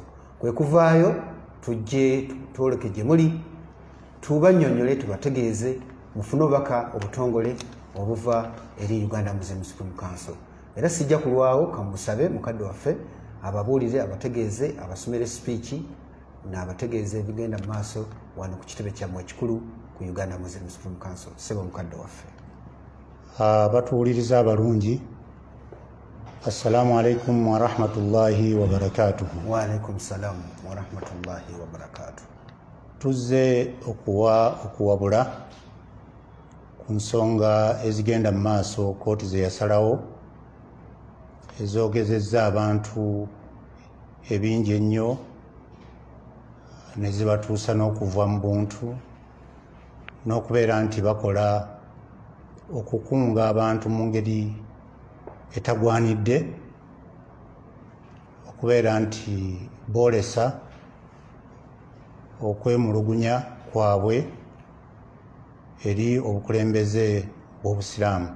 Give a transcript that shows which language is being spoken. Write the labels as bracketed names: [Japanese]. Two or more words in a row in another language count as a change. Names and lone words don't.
[Ganda] Kwe kuvaayo tujje twoleke gye muli tubannyonnyole tubategeeze mufune obubaka obutongole obuva eri Uganda Muslim Supreme Council. Era sijja kulwawo kamusabe mukadde waffe ababuulire abategeeze abasomere speech n'abategeeze ebigenda mu maaso wano ku kitebe kyammwe ekikulu ku Uganda Muslim Supreme Council. Sebo mukadde waffe. Batuwuliriza abalungi, [Arabic] السلام عليكم ورحمة الله وبركاته. وعليكم السلام ورحمة الله وبركاته. [Ganda] Tuzze okuwabula ku nsonga ezigenda mu maaso kooti ze yasalawo ezoogezezza abantu ebingi ennyo ne zibatuusa n'okuva mu buntu n'okubeera nti bakola okukunga abantu mu ngeri etagwanidde, okubeera nti boolesa okwemulugunya kwabwe eri obukulembeze bw'obusiraamu.